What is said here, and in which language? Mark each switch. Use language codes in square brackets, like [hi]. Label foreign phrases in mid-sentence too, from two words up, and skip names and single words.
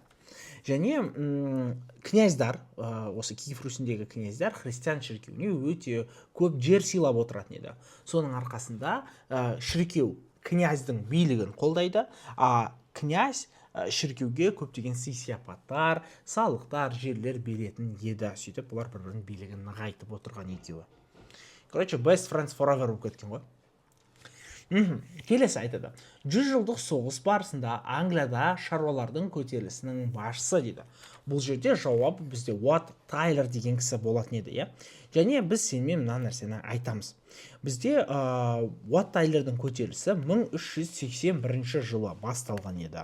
[kk] Және князьдар, осы Киев Русіндегі князьдар христиан шіркеуіне өте көп жер сыйлап отыратын еді. Соның арқасында шіркеу князьдің билігін қолдайды, князь шіркеуге көптеген сый-сияпаттар, салықтар, жерлер беретін еді. Сөйтіп, бұлар бір-бірінің билігін нығайтып отырған екеуі. [en] Best friends forever [kk] болып кеткен ғой. Келесі айтады. 100 жылдық соғыс барысында Англияда шаруалардың көтерілісінің басшысы дейді. Бұл жерде жауап бізде Уат Тайлер деген кісі болатын еді. Және біз сенімен мына нәрсені айтамыз. Бізде Уат Тайлердің көтерілісі 1381 жылы басталған еді.